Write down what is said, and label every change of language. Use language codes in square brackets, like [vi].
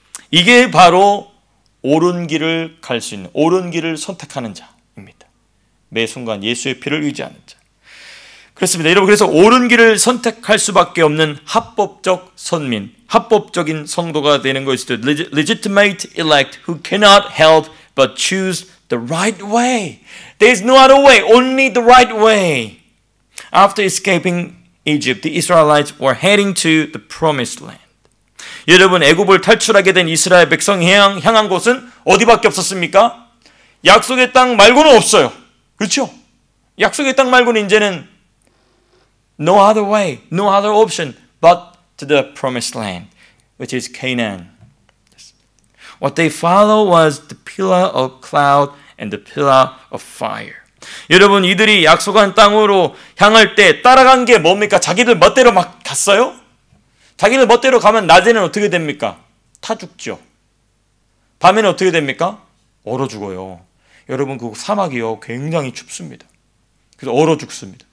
[ko] 이게 바로 옳은 길을 갈 수 있는, 옳은 길을 선택하는 자입니다. 매 순간 예수의 피를 의지하는 자. 그렇습니다. 여러분, 그래서 옳은 길을 선택할 수밖에 없는 합법적 선민, 합법적인 성도가 되는 것이죠. [en] Legitimate elect who cannot help but choose the right way. There is no other way, only the right way. After escaping Egypt, the Israelites were heading to the promised land. [ko] 여러분, 애굽을 탈출하게 된 이스라엘 백성이 향한 곳은 어디밖에 없었습니까? 약속의 땅 말고는 없어요. 그렇죠? 약속의 땅 말고는 이제는 [en] no other way, no other option but to the promised land, which is Canaan. What they followed was the pillar of cloud and the pillar of fire. [ko] 여러분, 이들이 약속한 땅으로 향할 때 따라간 게 뭡니까? 자기들 멋대로 막 갔어요? 자기들 멋대로 가면 낮에는 어떻게 됩니까? 타 죽죠. 밤에는 어떻게 됩니까? 얼어 죽어요. 여러분, 그 사막이요, 굉장히 춥습니다. 그래서 얼어 죽습니다.